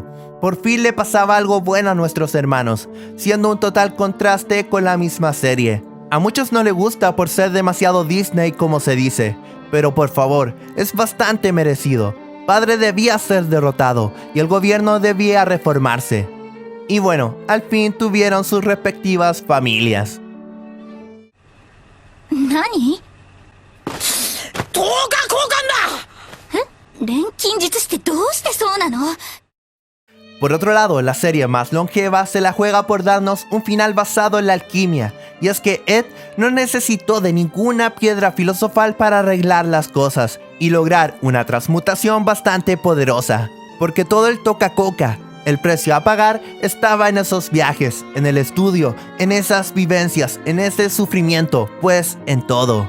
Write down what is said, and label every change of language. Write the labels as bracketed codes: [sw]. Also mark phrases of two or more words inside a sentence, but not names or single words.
[es] Por fin le pasaba algo bueno a nuestros hermanos, siendo un total contraste con la misma serie. A muchos no les gusta por ser demasiado Disney como se dice, pero por favor, es bastante merecido. Padre debía ser derrotado y el gobierno debía reformarse. Y bueno, al fin tuvieron sus respectivas familias. ¿Nani? [ja] 10日交換だ。錬金術師ってどうしてそうなの？ [es] Por otro lado, la serie más longeva se la juega por darnos un final basado en la alquimia, y es que Ed no necesitó de ninguna piedra filosofal para arreglar las cosas y lograr una transmutación bastante poderosa, porque todo el toca-coca, el precio a pagar, estaba en esos viajes, en el estudio, en esas vivencias, en ese sufrimiento, pues en todo.